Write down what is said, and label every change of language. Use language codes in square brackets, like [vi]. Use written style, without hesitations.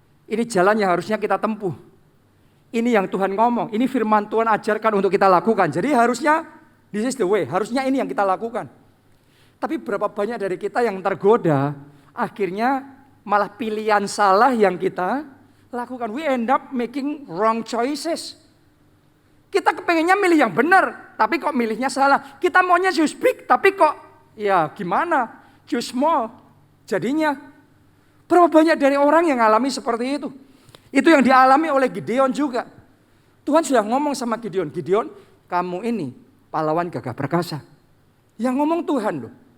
[id] Ini jalan yang harusnya kita tempuh. Ini yang Tuhan ngomong, ini firman Tuhan ajarkan untuk kita lakukan. Jadi harusnya, [en] this is the way, [id] harusnya ini yang kita lakukan. Tapi berapa banyak dari kita yang tergoda, akhirnya malah pilihan salah yang kita lakukan. [en] We end up making wrong choices. [id] Kita kepengennya milih yang benar, tapi kok milihnya salah. Kita maunya [en] choose big, [id] tapi kok ya gimana? [en] Choose small. [id] Jadinya berapa banyak dari orang yang alami seperti itu. Itu yang dialami oleh Gideon juga. Tuhan sudah ngomong sama Gideon, Gideon, kamu ini pahlawan gagah perkasa. Yang ngomong Tuhan loh.